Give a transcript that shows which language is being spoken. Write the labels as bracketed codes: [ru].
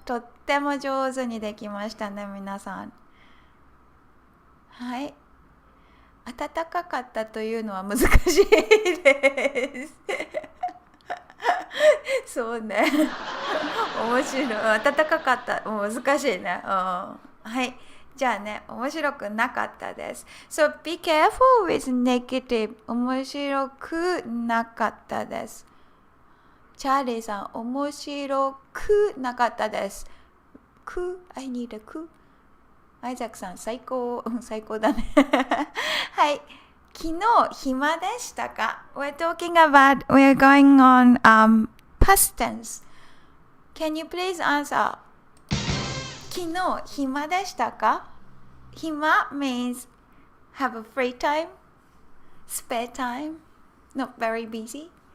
[ja] とっても上手にできましたね、皆さん。はい。暖かかったというのは難しいです。そうね。面白い。暖かかった。難しいね。はい。じゃあね、面白くなかったです。 [en] So be careful with negative. [ja] 面白くなかったです。チャーリーさん、面白くなかったです。 [en] I need a [ja] アイザックさん、最高だね。はい。昨日、暇でしたか？ [en] We're going on past tense. Can you please answer? [ja] 昨日、暇でしたか？ [en] 暇 means have a free time, spare time, not very busy.